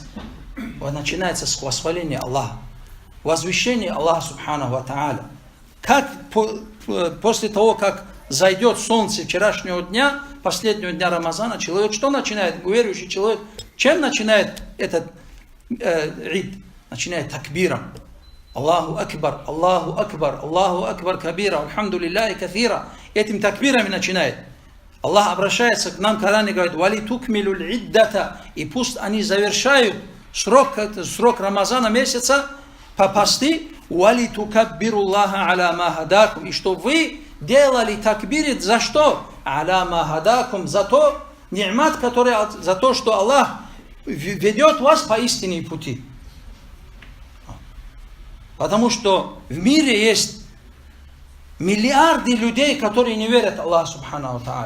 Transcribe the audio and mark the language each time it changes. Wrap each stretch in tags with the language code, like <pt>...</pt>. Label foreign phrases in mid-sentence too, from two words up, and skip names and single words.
<ru>Он начинается с восхваления Аллаха, возвещения Аллаха</ru> <ar>سبحانه وتعالى.</ar> <ru>Как после того, как зайдет солнце вчерашнего дня, последнего дня Рамазана, человек что начинает? Верующий человек, чем начинает этот ид? Начинает такбиром.</ru> <ar>الله أكبر، الله أكبر، الله أكبر كبيرا، الحمد لله كثيرا.</ar> <ru>Этим такбирами начинает. Аллах обращается к нам в Коране и говорит:</ru> <ar>«ولتكملوا العدة».</ar> <ru>И пусть они завершают срок Рамазана месяца по посты.</ru> <ar>«ولتكبروا الله على ما هداكم».</ar> <ru>И что вы делали такбирит за что?</ru> <ar>«على ما هداكم».</ar> <ru>За то, ни'мат, который, за то, что Аллах ведет вас по истинной пути. Потому что в мире есть миллиарды людей, которые не верят Аллаху</ru> <ar>سبحانه تعالى.</ar>